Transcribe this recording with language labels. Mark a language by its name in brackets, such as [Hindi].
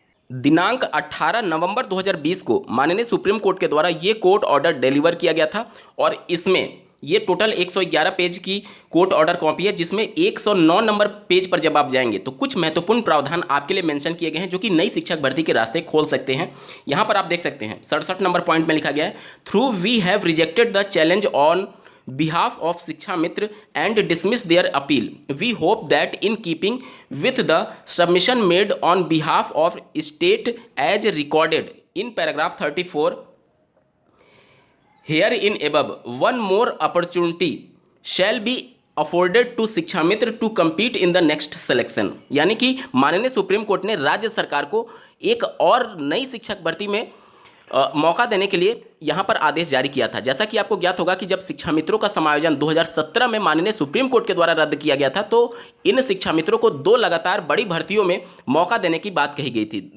[Hindi] दिनांक 18 नवंबर 2020 को माननीय सुप्रीम कोर्ट के द्वारा ये कोर्ट ऑर्डर डिलीवर किया गया था और इसमें ये टोटल 111 पेज की कोर्ट ऑर्डर कॉपी है, जिसमें 109 नंबर पेज पर जब आप जाएंगे तो कुछ महत्वपूर्ण प्रावधान आपके लिए मेंशन किए गए हैं जो कि नई शिक्षक भर्ती के रास्ते खोल सकते हैं। यहाँ पर आप देख सकते हैं 67 नंबर पॉइंट में लिखा गया है, [English] Through we have rejected the challenge on behalf of Shiksha Mitra and dismiss their appeal. We hope that in keeping with the submission made on behalf of state as recorded in paragraph 34 herein above, one more opportunity shall be afforded to Shiksha Mitra to compete in the next selection। [Hindi] यानी कि माननीय supreme court ने राज्य सरकार को एक और नई शिक्षक भर्ती में मौका देने के लिए यहाँ पर आदेश जारी किया था। जैसा कि आपको ज्ञात होगा कि जब शिक्षा मित्रों का समायोजन 2017 में माननीय सुप्रीम कोर्ट के द्वारा रद्द किया गया था, तो इन शिक्षा मित्रों को 2 लगातार बड़ी भर्तियों में मौका देने की बात कही गई थी।